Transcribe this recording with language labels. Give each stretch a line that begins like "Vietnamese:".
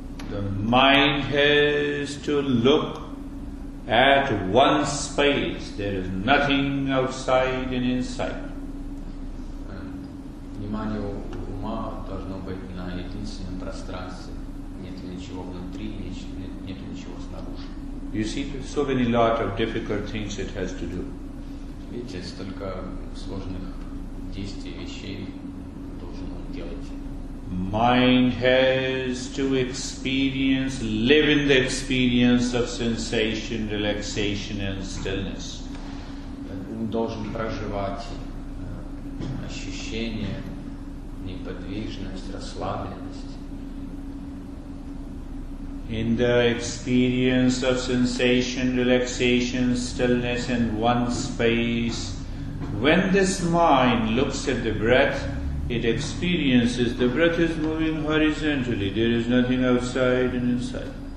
English: The mind has to look at one space. There is nothing outside and inside.
Russian: Внимание ума должно быть на единственном пространстве. Нет ничего внутри, нет ничего снаружи.
English: You see, there's so many lot of difficult things it has to do.
Russian: Видите, столько сложных действий, вещей должен он делать.
English: Mind has to experience, live in the experience of sensation, relaxation and stillness.
Russian: Он должен проживать ощущения, неподвижность, расслабленность.
English: In the experience of sensation, relaxation, stillness and one space, when this mind looks at the breath, it experiences the breath is moving horizontally. There is nothing outside and inside.